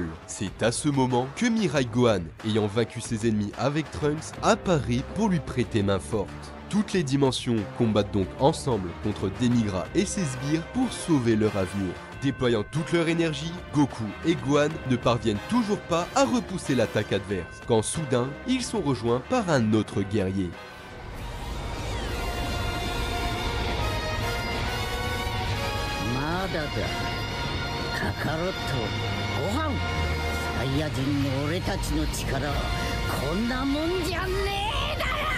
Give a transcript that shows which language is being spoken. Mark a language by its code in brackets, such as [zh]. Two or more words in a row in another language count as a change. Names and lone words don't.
[fr] C'est à ce moment que Mirai Gohan, ayant vaincu ses ennemis avec Trunks, apparaît pour lui prêter main forte. Toutes les dimensions combattent donc ensemble contre Demigra et ses sbires pour sauver leur avenir. Déployant toute leur énergie, Goku et Gohan ne parviennent toujours pas à repousser l'attaque adverse, quand soudain, ils sont rejoints par un autre guerrier. [ja] カカロットご飯サイヤ人の俺たちの力はこんなもんじゃねえだろ